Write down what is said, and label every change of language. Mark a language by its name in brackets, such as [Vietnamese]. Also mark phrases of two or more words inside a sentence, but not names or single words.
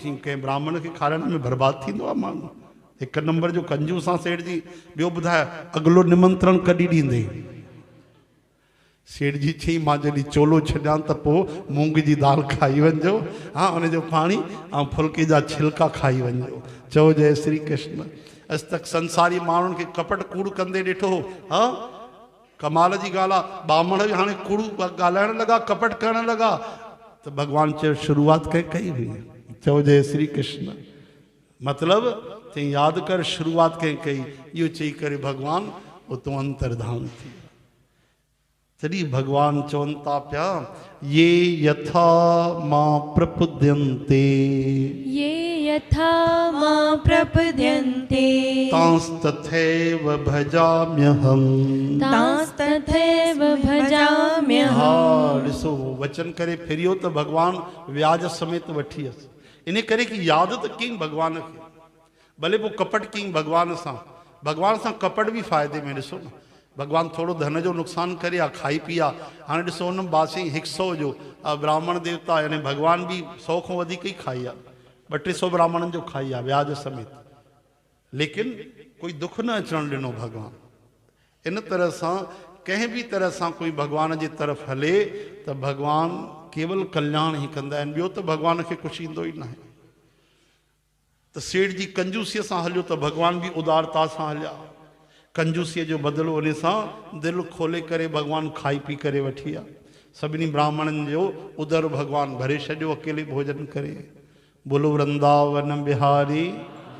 [Sindhi] चई कंहिं ब्राह्मण खे खाराइण में बर्बादु थींदो आहे माण्हू, 1 नंबर जो कंजूस आहे सेठ जी। ॿियो ॿुधाए अॻिलो निमंत्रण कॾहिं ॾींदे? सेठ जी चई मां जॾहिं चोलो छॾियां त पोइ मूंग जी दाल खाई वञिजो, हा उनजो पाणी ऐं फुल्के जा छिलका खाई वञिजो। चओ जय श्री कृष्ण। अॼु तक संसारी माण्हुनि खे कपट कूड़ कंदे ॾिठो। हा, कमाल जी ॻाल्हि आहे, ब्राह्मण बि हाणे कूड़ ॻाल्हाइण लॻा, कपट करण लॻा, त भॻवानु चयो शुरूआति कंहिं कई हुई। चओ जय श्री कृष्ण। मतिलबु चई यादि कर शुरूआति कंहिं कई, इहो चई करे भॻवानु उतो अंतर्धान थी। तॾहिं भॻवानु चवनि था पिया, [Sanskrit] ये यथा मां प्रपद्यन्ते, ये यथा मां प्रपद्यन्ते, तांस्तथैव भजाम्यहम्, तांस्तथैव भजाम्यहम्। [Sindhi] हा ॾिसो वचन करे फिरियो त भॻवानु व्याज समेत वठी वियसि। इन करे कि यादि त कयईं भॻवान खे, भले पोइ कपट कयईं भॻवान सां कपट बि फ़ाइदे में। ॾिसो न, भॻवानु थोरो धन जो नुक़सानु करे आहे, खाई पी आहे। हाणे ॾिसो हुन बासी 100 जो ब्राह्मण देवता, यानी भॻवानु बि 100 खां वधीक ई खाई आहे, 200-300 ब्राह्मणनि जो खाई आहे व्याज समेत, लेकिन कोई दुख न अचणु ॾिनो भॻवानु। इन तरह सां कंहिं बि तरह सां कोई भॻवान जे तरफ़ हले त भॻवानु केवल कल्याण ई कंदा आहिनि, ॿियो त भॻवान खे कुझु ईंदो ई न आहे। त सेठ जी कंजूसीअ सां हलियो त भॻवान बि उदारता सां हलिया। कंजूसीअ जो बदिलो उन सां दिलि खोले करे भॻवानु खाई पी करे वठी विया। सभिनी ब्राह्मणनि जो उदर भॻवानु भरे छॾियो अकेले भोजन करे। [Hindi] बोलो वृंदावन बिहारी।